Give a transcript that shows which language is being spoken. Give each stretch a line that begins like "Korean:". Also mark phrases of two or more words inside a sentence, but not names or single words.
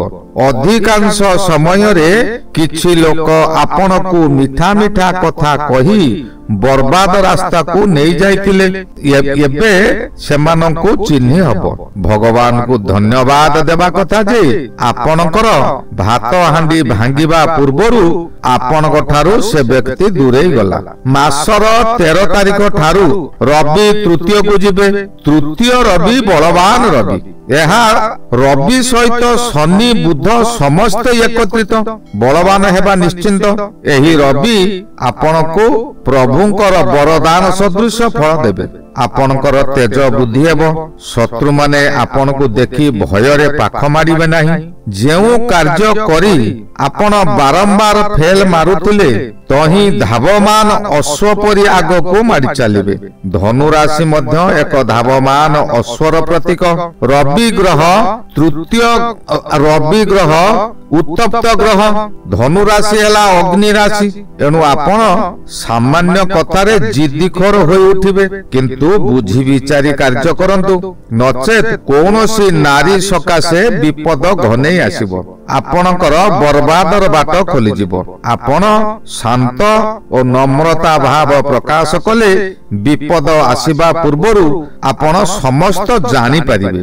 Odia: ଅଧିକାଂଶ ସମୟ ରେ କିଛି ଲୋକ ଆପଣଙ୍କୁ ମିଠା ମିଠା କଥା କହି ବର୍ବାଦ ରାସ୍ତା କୁ ନେଇ ଯାଉଥିଲେ, ଏବେ ସେମାନଙ୍କୁ ଚିହ୍ନି ହେବ। ଭଗବାନ କୁ ଧନ୍ୟବାଦ ଦେବା କଥା ଯେ ଆପଣଙ୍କର ଭାତ ହାଣ୍ଡି ଭାଙ୍ଗିବା ପୂର୍ବରୁ ଆପଣଙ୍କ ଠାରୁ ସେ ବ୍ୟକ୍ତି ଦୂରେଇ ଗଲା। ମାସର 13 ତାରିଖ ଠାରୁ ରବି ତୃତୀୟ କୁ ଯିବେ। ତୃତୀୟ ରବି ବଳବାନ ରବି, ଏହା ରବି ସହିତ ଶନି ବୁଧ ସମସ୍ତ ଏକତ୍ରିତ ବଳବାନ ହେବା ନିଶ୍ଚିତ। ଏହି ରବି ଆପଣଙ୍କୁ ପ୍ରଭୁଙ୍କର ବରଦାନ ସଦୃଶ ଫଳ ଦେବେ। ଆପଣଙ୍କର ତେଜ ବୁଦ୍ଧି ହେବ, ଶତ୍ରୁ ମାନେ ଆପଣଙ୍କୁ ଦେଖି ଭୟ ରେ ପାଖ ମାଡ଼ିବେ ନାହିଁ। ଯେଉଁ କାର୍ଯ୍ୟ କରି ଆପଣ ବାରମ୍ବାର ଫେଲ ମାରୁଥିଲେ ତାହି ଧାବମାନ ଅଶ୍ୱ ପରି ଆଗକୁ ମାଡ଼ି ଚାଲିବେ। ଧନୁ ରାଶି ମଧ୍ୟ ଏକ ଧାବମାନ ଅଶ୍ୱର ପ୍ରତୀକ। ରବି ଗ୍ରହ ତୃତୀୟ ରବି ଗ୍ରହ ଉତ୍ତପ୍ତ ଗ୍ରହ। ଧନୁ ରାଶି ହେଲା ଅଗ୍ନି ରାଶି, ଏଣୁ ଆପଣ ସାମାନ୍ୟ କଥାରେ ଜିଦ୍ଦିଖୋର ହୋଇ ଉଠିବେ, କିନ୍ତୁ ବୁଝି ବିଚାରି କାର୍ଯ୍ୟ କରନ୍ତୁ, ନଚେତ କୌଣସି ନାରୀ ସକାଶେ ବିପଦ ଘନେଇ ଆସିବ। ଆପଣଙ୍କର ବର୍ବାଦର ବାଟ ଖୋଲି ଯିବ। ଆପଣ ଶାନ୍ତ ଓ ନମ୍ରତା ଭାବ ପ୍ରକାଶ କଲେ ବିପଦ ଆସିବା ପୂର୍ବରୁ ଆପଣ ସମସ୍ତ ଜାଣି ପାରିବେ।